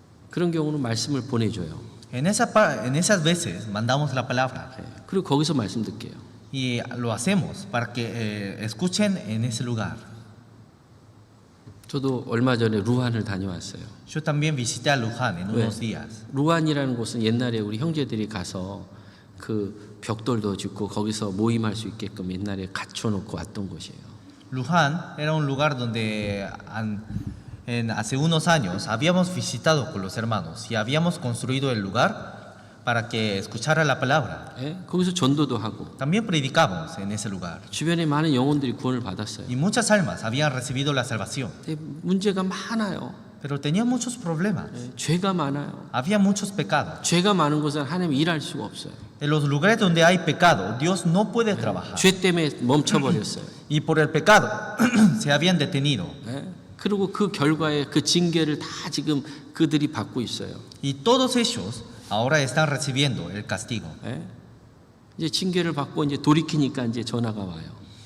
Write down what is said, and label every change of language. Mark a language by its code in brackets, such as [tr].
[ko] 그런 경우는 말씀을 보내줘요. [es] En esas veces mandamos la palabra [ko] 그리고 거기서 말씀 듣게요. [es] y lo hacemos para que escuchen en ese lugar. [ko] 저도 얼마 전에 루한을 다녀왔어요. [es] Yo también visité a Luján en [ko] 왜? [es] unos días. [ko] 루안이라는 곳은 옛날에 우리 형제들이 가서 그 벽돌도 짓고 거기서 모임할 수 있게끔 옛날에 갖춰놓고 왔던 곳이에요. [es] Luján era un lugar donde hace unos años habíamos visitado con los hermanos y habíamos construido el lugar para que escuchara la palabra. [ko] 거기서 전도도 하고 [es] También predicamos en ese lugar [ko] 주변에 많은 영혼들이 구원을 받았어요. [es] y muchas almas habían recibido la salvación, [ko] 근데 문제가 많아요. [es] pero tenían muchos problemas. [ko] 죄가 많아요. [es] Había muchos pecados. [ko] 죄가 많은 곳은 하나님이 일할 수가 없어요. [es] En los lugares donde hay pecado, Dios no puede trabajar. [ko] 죄 때문에 멈춰버렸어요. [es] Y por el pecado se habían detenido. [ko] 그리고 그 결과에 그 징계를 다 지금 그들이 받고 있어요. [es] Y todos ellos ahora están recibiendo el castigo. [ko] 이제 징계를 받고 이제 돌이키니까 이제 전화가 와요.